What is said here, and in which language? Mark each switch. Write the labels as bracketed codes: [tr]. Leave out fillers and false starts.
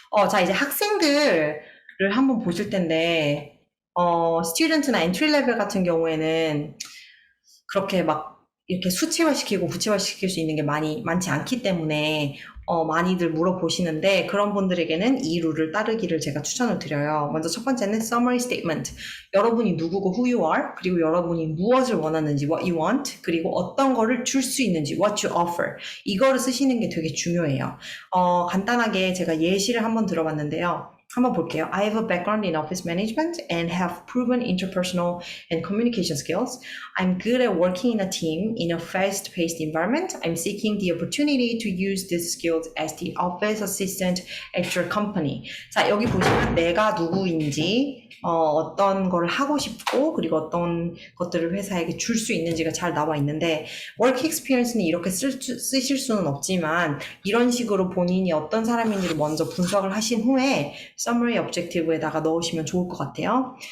[ko] 자 이제 학생들을 한번 보실 텐데 스튜던트나 엔트리 레벨 같은 경우에는 그렇게 막 이렇게 수치화시키고 구체화시킬 수 있는 게 많지 않기 때문에 많이들 물어보시는데 그런 분들에게는 이 룰을 따르기를 제가 추천을 드려요. 먼저 첫 번째는 summary statement. 여러분이 누구고 [en] who you are, [ko] 그리고 여러분이 무엇을 원하는지 [en] what you want, [ko] 그리고 어떤 거를 줄 수 있는지 [en] what you offer. [ko] 이거를 쓰시는 게 되게 중요해요. 간단하게 제가 예시를 한번 들어봤는데요. 한번 볼게요. [en] I have a background in office management and have proven interpersonal and communication skills. I'm good at working in a team in a fast-paced environment. I'm seeking the opportunity to use these skills as the office assistant at your company. [ko] 자, 여기 보시면 내가 누구인지 어떤 걸 하고 싶고 그리고 어떤 것들을 회사에게 줄 수 있는지가 잘 나와 있는데 work experience는 이렇게 쓰실 수는 없지만 이런 식으로 본인이 어떤 사람인지를 먼저 분석을 하신 후에 summary objective에다가 넣으시면 좋을 것 같아요.